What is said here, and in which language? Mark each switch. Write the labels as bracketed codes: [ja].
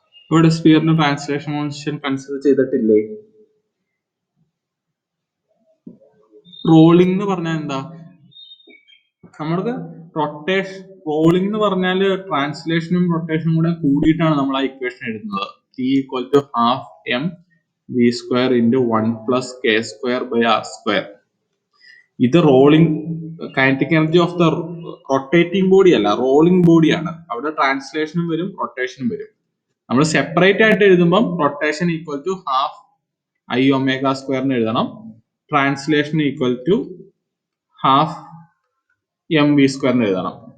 [ml] ഇവിടെ സ്ഫിയറിന് translation motion consider ചെയ്തിട്ടില്ലേ? Rolling എന്ന് പറഞ്ഞാൽ എന്താ? നമ്മൾക്ക് റൊട്ടേഷൻ റോളിംഗ് എന്ന് പറഞ്ഞാൽ ട്രാൻസ്ലേഷനും റൊട്ടേഷനും കൂടെ കൂടിയിട്ടാണ് നമ്മൾ ആ ഇക്വേഷൻ എഴുതുന്നത്. [en] T equal to half m v square into 1 plus k square by r square. [ml] ഇത് [en] rolling kinetic energy of the rotating body [ml] അല്ല, റോളിംഗ് ബോഡിയാണ്. അവിടെ ട്രാൻസ്ലേഷനും വരും റൊട്ടേഷനും വരും. നമ്മൾ സെപ്പറേറ്റ് ആയിട്ട് എഴുതുമ്പോൾ rotation equal to half I omega സ്ക്വയറിന് എഴുതണം, translation equal to half M V സ്ക്വയറിന് എഴുതണം.